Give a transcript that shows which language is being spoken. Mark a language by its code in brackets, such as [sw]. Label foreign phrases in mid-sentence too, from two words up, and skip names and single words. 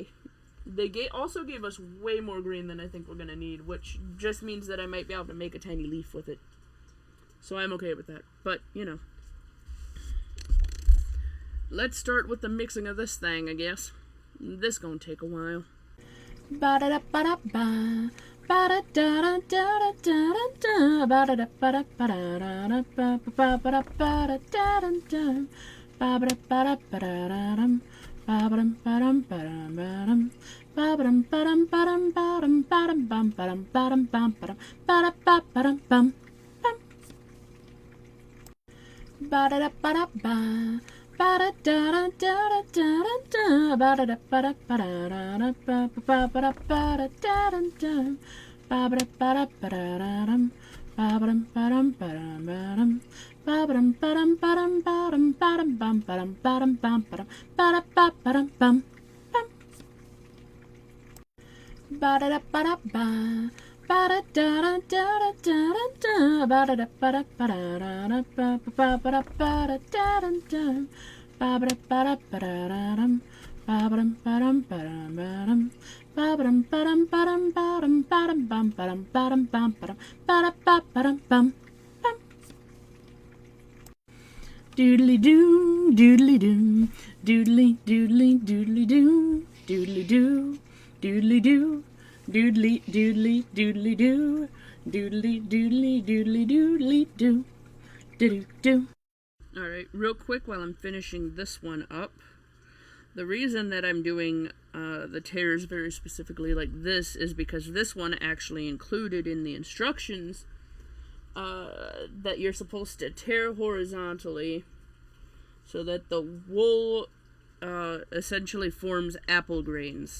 [en] They also gave us way more green than I think we're gonna need, which just means that I might be able to make a tiny leaf with it. So I'm okay with that. But, you know. Let's start with the mixing of this thing, I guess. This gonna take a while. Ba-da-da-ba-da-ba. Ba-da-da-da-da-da-da-da. Ba-da-da-ba-da-ba-da-ba-da-ba-da-da-da-da. Ba-ba-da-ba-da-ba-da-da-dum. Ba-ba-dum-ba-dum-ba-dum-ba-dum. Ba-ba-dum-ba-dum-ba-dum-ba-dum-bum-ba-dum-ba-dum-bum-ba-dum. Ba-da-ba-ba-dum-bum. Ba-da-da-ba-da-ba. Ba-da-da-da-da-da-da-da. Ba-da-da-ba-da-ba-da-da-ba-ba-da-ba-da-da-da-dum. Ba-ba-da-ba-da-ba-da-da-dum. Ba-ba-dum-ba-dum-ba-dum-ba-dum. Ba-ba-dum-ba-dum-ba-dum-ba-dum-bum-ba-dum-ba-dum-bum-ba-dum. Ba-da-ba-ba-dum-bum. Ba-da-da-ba-da-ba. Ba-da-da-da-da-da-da-da. Ba-da-da-ba-da-ba-da-da-ba-ba-da-ba-da-da-dum. Ba-ba-da-ba-da-ba-da-dum. Ba-ba-dum-ba-dum-ba-dum-ba-dum. Ba-ba-dum-ba-dum-ba-dum-ba-dum-bum-ba-dum-ba-dum-bum-ba-dum. Ba-da-ba-ba-dum-bum. Doodly-doo, doodly-doo, doodly-doodly-doodly-doo, doodly-doo, doodly-doo, doodly-doodly-doodly-doo, doodly-doodly-doodly-doodly-doo, doo-doo-doo. Alright, real quick while I'm finishing this one up. The reason that I'm doing the tears very specifically like this is because this one actually included in the instructions that you're supposed to tear horizontally so that the wool essentially forms apple grains.